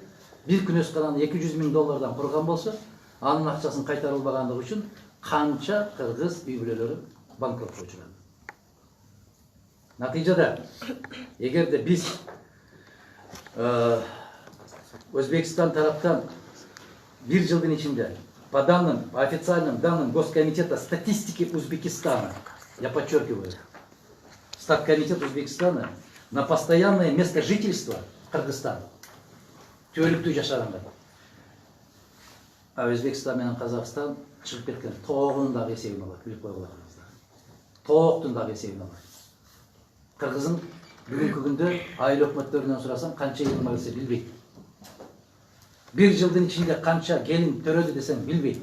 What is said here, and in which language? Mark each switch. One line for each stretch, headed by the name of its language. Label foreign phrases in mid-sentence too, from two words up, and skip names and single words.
Kyrgyz: Бир күнөскананы 200 000 доллардан курган болсо, анын акчасын кайтарылбагандыгы үчүн канча кыргыз үй бүлөлөрү банкротко учурат. Натыйжада, эгерде биз Өзбекстан тараптан бир жылдын ичинде
Russian: по данным, по официальным данным Госкомитета статистики Узбекистана, я подчеркиваю, Статкомитет Узбекистана на постоянное место жительства Кыргызстана,
Kyrgyz: тюрюктүү жашагандар. Өзбекстан менен Казакстан чыгып кеткен тоогунун дагы эсебин алат, билип койгула. Тооктун дагы эсебин алат. Кыргыздын бүгүнкү күндө айыл өкмөттөрүнөн сурасаң канча элим бар десе билбейт. Bir жылдын ичинде канча келин төрөдү десең билбейт.